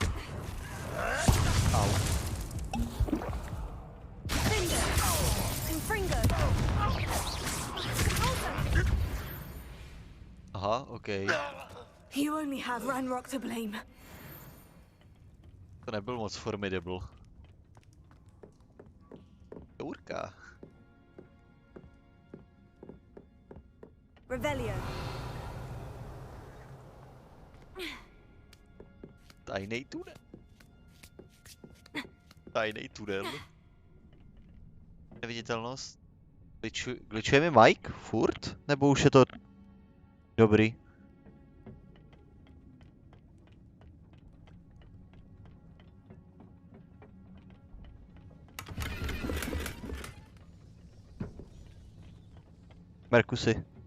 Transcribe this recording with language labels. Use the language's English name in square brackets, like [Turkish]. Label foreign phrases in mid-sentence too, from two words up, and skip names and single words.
[Czech] Au. Aha, okej. [English] You only have Ranrock to blame. [Czech] To nebyl moc formidable. Jourka. Revelio. Tajnej tunel. Tajnej tunel. Neviditelnost. Glitchuje mi Mike? Furt? Nebo už je to dobrý? Merkusy.